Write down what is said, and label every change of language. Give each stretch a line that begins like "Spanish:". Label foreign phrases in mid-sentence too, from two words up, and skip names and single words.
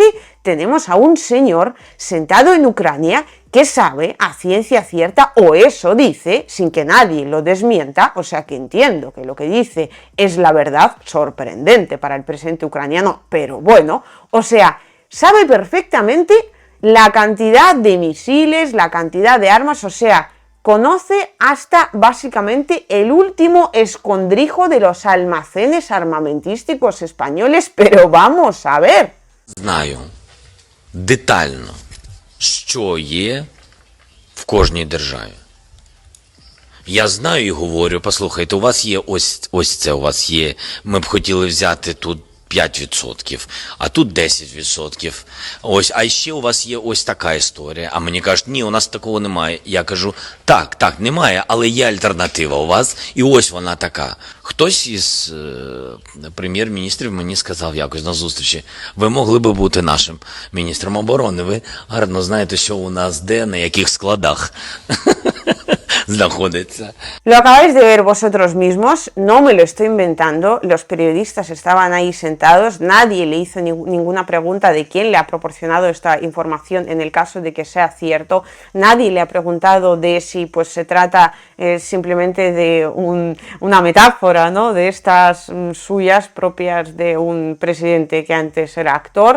Spanish: tenemos a un señor sentado en Ucrania que sabe a ciencia cierta, o eso dice, sin que nadie lo desmienta, o sea que entiendo que lo que dice es la verdad, sorprendente para el presidente ucraniano, pero bueno, o sea, sabe perfectamente la cantidad de misiles, la cantidad de armas, o sea, conoce hasta básicamente el último escondrijo de los almacenes armamentísticos españoles, pero vamos a ver.
Ukrainian: Знаю детально, що є в кожній державі. Я знаю і говорю, послухайте, у вас є ось це у вас є, ми б хотіли взяти тут 5%, а тут 10%. Ось, а ще у вас є ось така історія. А мені кажуть, ні, у нас такого немає. Я кажу, так, немає, але є альтернатива у вас, і ось вона така. Хтось із прем'єр-міністрів мені сказав якось на зустрічі, ви могли би бути нашим міністром оборони, ви гарно знаєте, що у нас де, на яких складах.
Spanish: Lo acabáis de ver vosotros mismos, no me lo estoy inventando, los periodistas estaban ahí sentados, nadie le hizo ninguna pregunta de quién le ha proporcionado esta información en el caso de que sea cierto, nadie le ha preguntado de si pues se trata simplemente de una metáfora, ¿no?, de estas suyas propias de un presidente que antes era actor.